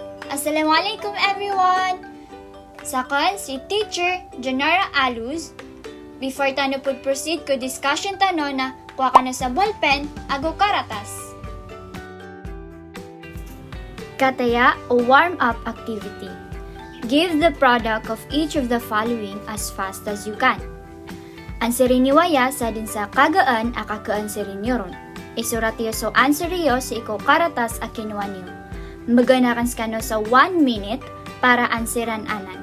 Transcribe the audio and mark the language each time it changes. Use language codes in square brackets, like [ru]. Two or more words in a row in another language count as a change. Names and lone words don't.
[en] Assalamualaikum everyone! [mrw] Sakon si Teacher Janara Aluz. Before tano pud proceed ko discussion tano na kuha ka na sa ballpen ago karatas. Kataya o [en] warm-up activity. Give the product of each of the following as fast as you can. [mrw] Answerin niwaya sa din sa kagaan akakaanserin niyo ron. Isurat niyo so answer niyo sa ikaw karatas a kinuha niyo. Maganakan skano sa 1 minute para anseran anan.